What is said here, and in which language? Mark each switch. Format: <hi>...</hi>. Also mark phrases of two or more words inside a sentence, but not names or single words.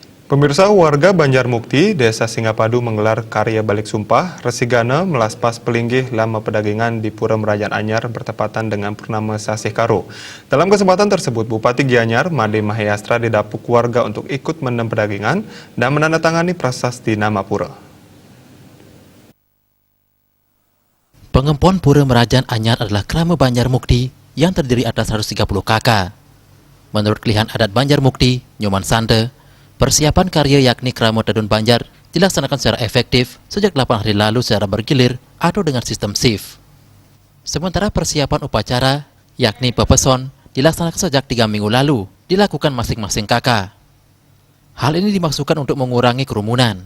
<id>Pemirsa, warga Banjarmukti, Desa Singapadu menggelar karya balik sumpah, Resigana melaspas pelinggih lama pedagangan di Pura Merajan Anyar bertepatan dengan Purnama Sasih Karo. Dalam kesempatan tersebut, Bupati Gianyar, Made Mahayastra didapuk warga untuk ikut menem pedagangan dan menandatangani prasasti nama pura. Pengempon Pura Merajan Anyar adalah krama Banjarmukti yang terdiri atas 130 kakak. Menurut kelihan adat Banjarmukti, Nyoman Sante, persiapan karya yakni krama Tedun Banjar dilaksanakan secara efektif sejak 8 hari lalu secara bergilir atau dengan sistem shift. Sementara persiapan upacara yakni pepeson dilaksanakan sejak 3 minggu lalu dilakukan masing-masing kakak. Hal ini dimaksudkan untuk mengurangi kerumunan.</id>